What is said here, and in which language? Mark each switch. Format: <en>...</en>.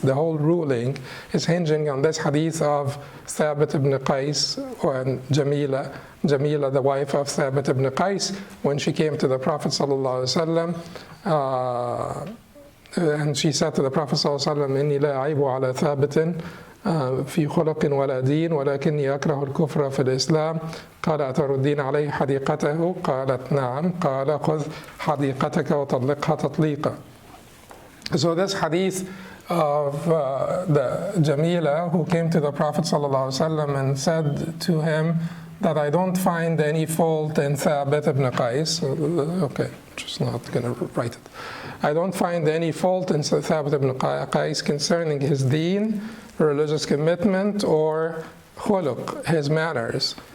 <en>The whole ruling is hinging on this hadith of Thabit ibn Qais and Jamila, the wife of Thabit ibn Qais, when she came to the Prophet ﷺ, and she said to the Prophet ﷺ,</en> <ar>إِنِّي لَا أَعِيبُ عَلَى ثَابِتٍ في خلق ولا دين ولكني أكره الكفر في الإسلام قال أتردين عليه حديقته قالت نعم قال خذ حديقتك وطلقها تطليقا.</ar> <en>So this hadith of the Jamila who came to the Prophet ﷺ and said to him that I don't find any fault in Thabit ibn Qais. Okay, just not going to write it. I don't find any fault in Thabit ibn Qais concerning his deen, religious commitment, or khuluq, his manners.</en>